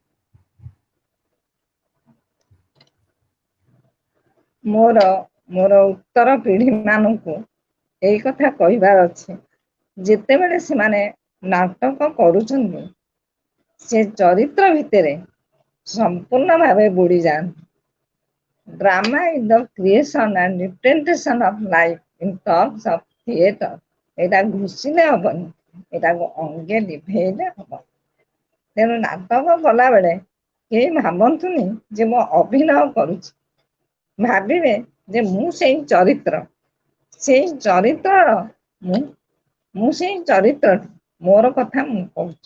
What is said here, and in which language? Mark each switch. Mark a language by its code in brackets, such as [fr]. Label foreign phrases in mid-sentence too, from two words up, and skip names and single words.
[or] ମୋର ମୋର ଉତ୍ତର ପିଢି ମାନଙ୍କୁ ଏଇ କଥା କହିବାର ଅଛି, ଯେତେବେଳେ ସେମାନେ ନାଟକ କରୁଛନ୍ତି ସେ ଚରିତ୍ର ଭିତରେ ସମ୍ପୂର୍ଣ୍ଣ ଭାବେ ବୁଡି ଯାଆନ୍ତି। [en] Drama is the creation and representation of life in terms of theatre. [or] ଏଇଟା ଘୁଷିଲେ ହବନି, ଏଇଟାକୁ ଅଙ୍ଗେ ଲିଭେଇଲେ ହବ। ତେଣୁ ନାଟକ କଲାବେଳେ କେହି ଭାବନ୍ତୁନି ଯେ ମୁଁ ଅଭିନୟ କରୁଛି, ଭାବିବେ ଯେ ମୁଁ ସେଇ ଚରିତ୍ରର ମୁଁ ସେଇ ଚରିତ୍ର, ମୋର କଥା ମୁଁ କହୁଛି।